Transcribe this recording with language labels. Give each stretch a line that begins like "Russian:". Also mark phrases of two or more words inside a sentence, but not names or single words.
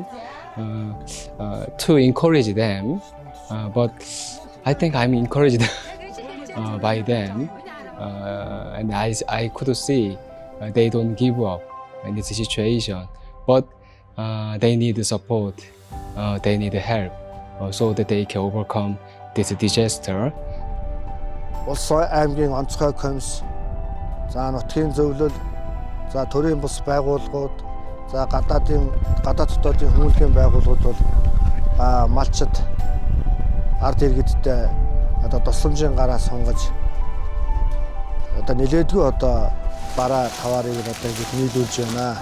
English: To encourage them, but I think I'm encouraged by them, and I could see they don't give up in this situation, but they need support, they need help, so that they can overcome this disaster.
Mongolian: Улс аймгийн онцгой комисс, за нутгийн зөвлөл, за төрийн бус байгууллагууд, За гадаад дотоодын хүмүүнлэгийн байгууллагууд бол малчид ард иргэдтэй одоо тусламжийн гараа сунгаж одоо нэлээдгүй одоо бараа таваарыг одоо ингэж нийлүүлж байна.